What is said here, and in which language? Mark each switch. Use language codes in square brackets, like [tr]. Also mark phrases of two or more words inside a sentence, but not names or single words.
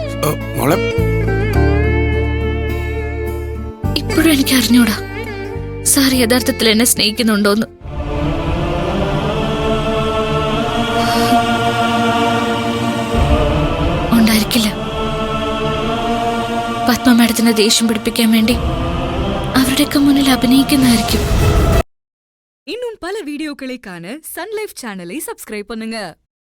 [ml] ഇപ്പോഴും എനിക്ക് അറിഞ്ഞൂടാ സാർ യഥാർത്ഥത്തിൽ എന്നെ സ്നേഹിക്കുന്നുണ്ടോന്ന്. ഉണ്ടായിരിക്കില്ല. പത്മ മാഡത്തിനെ ദേഷ്യം പിടിപ്പിക്കാൻ വേണ്ടി അവരുടെയൊക്കെ മുന്നിൽ അഭിനയിക്കുന്നതായിരിക്കും. [ta] இன்னும் பல வீடியோக்களை காண சன் லைஃப் சேனலை சப்ஸ்கிரைப் பண்ணுங்க.